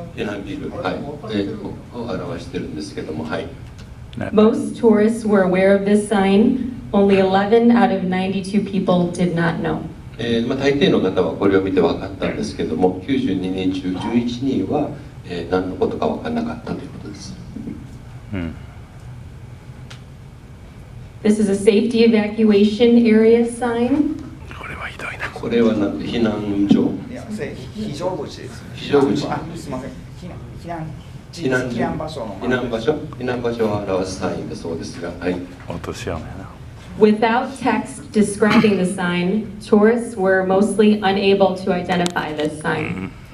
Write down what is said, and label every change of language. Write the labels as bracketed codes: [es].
[ja] 避難ビル、はい、を表してるんですけども、はい。 [en] Most tourists were aware of this sign. Only 11 out of 92 people did not know. [ja] 大抵の方はこれを見て分かったんですけども、92人中11人は、何のことか分からなかったということです。 [en] This is a safety evacuation area sign. [ja] これはなんて避難所？非常口です。非常口。すみません。避難場所の。避難場所を表すサインだそうですが、はい。落とし穴やな。 [en] Without text describing the sign, tourists were mostly unable to identify this sign.